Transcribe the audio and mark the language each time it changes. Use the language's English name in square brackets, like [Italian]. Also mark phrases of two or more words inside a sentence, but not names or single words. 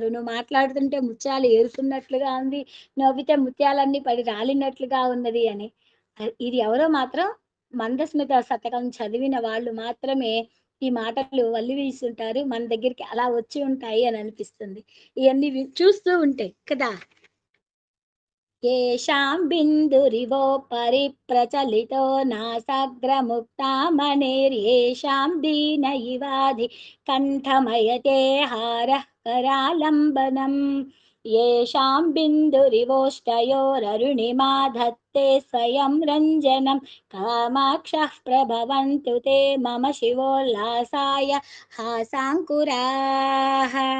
[Telugu] నువ్వు మాట్లాడుతుంటే ముత్యాలు ఏరుతున్నట్లుగా ఉంది, నవ్వితే ముత్యాలన్నీ పడి రాలినట్లుగా ఉన్నది అని. ఇది ఎవరో మాత్రం మందస్మిత శతకం చదివిన వాళ్ళు మాత్రమే ఈ మాటలు వల్లి వీసుంటారు. మన దగ్గరికి అలా వచ్చి ఉంటాయి అని అనిపిస్తుంది ఇవన్నీ చూస్తూ ఉంటే కదా. [Sanskrit] येषां बिन्दुरिवोपरि प्रचलितो नासाग्रमुक्तामणिर्येषां दीन इवाधि कण्ठमयते हारः करालम्बनम् येषां बिन्दुरिवोष्टयोररुणिमा धत्ते स्वयं रञ्जनं कामाक्षः प्रभवन्तु ते मम शिवोल्लासाय हासाङ्कुराः।